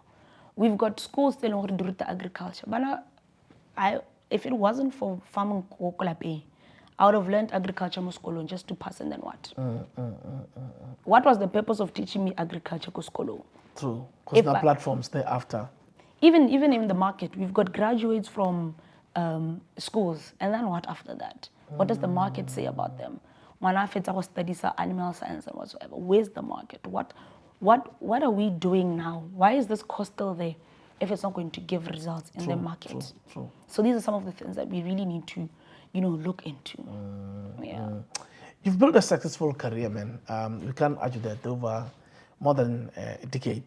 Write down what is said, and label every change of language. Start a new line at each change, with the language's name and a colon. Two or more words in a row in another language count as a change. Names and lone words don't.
English: We've got schools still to do the agriculture. But if it wasn't for farming, I would have learned agriculture just to pass, and then what? What was the purpose of teaching me agriculture? True, because there are platforms thereafter. Even in the market, we've got graduates from schools. And then what after that? What does the market say about them?
Tswana: Ngwana fetsa go
English: study animal science and whatsoever. Where's the market? What are we doing now? Why is this course still there if it's not going to give results in the market? True. So these are some of the things that we really need to, look into. Yeah. You've built a successful career, man. We can't argue that over more than a decade.